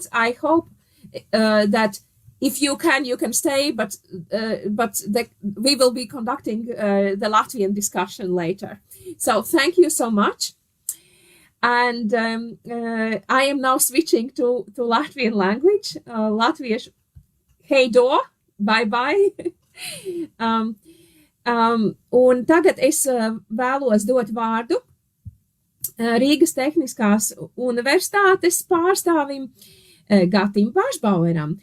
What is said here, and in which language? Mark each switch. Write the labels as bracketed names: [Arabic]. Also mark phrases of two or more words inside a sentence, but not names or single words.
[English] I hope that if you can stay, but we will be conducting the Latvian discussion later. So thank you so much. And I am now switching to Latvian language. [Latvian] Latviešu heido, [English] bye bye. [Latvian] Un tagad es vēlos dot vārdu Rīgas Tehniskās universitātes pārstāvim Gatim Bašbaueram.